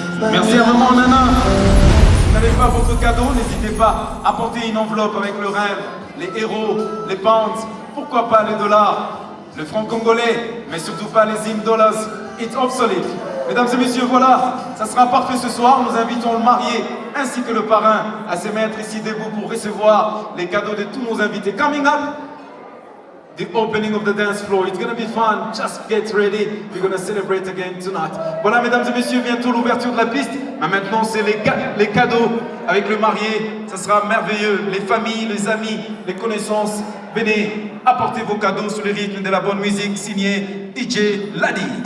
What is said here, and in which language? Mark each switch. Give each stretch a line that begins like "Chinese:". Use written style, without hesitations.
French: Merci à maman Nana. Si vous n'avez pas votre cadeau, n'hésitez pas à porter une enveloppe avec le rêve, les héros, les pounds, pourquoi pas les dollars, le franc congolais, mais surtout pas les $.
English: It's obsolete.
French: Mesdames et messieurs, voilà, ça sera parfait ce soir. Nous invitons le marié ainsi que le parrain à se mettre ici debout pour recevoir les cadeaux de tous nos invités.
English: Coming up, the opening of the dance floor. It's gonna be fun. Just get ready. We're gonna celebrate again tonight.
French: Voilà, mesdames et messieurs, bientôt l'ouverture de la piste. Mais maintenant, c'est les cadeaux avec le marié. Ça sera merveilleux. Les familles, les amis, les connaissances. Venez, apportez vos cadeaux sous le rythme de la bonne musique signée DJ Ladi.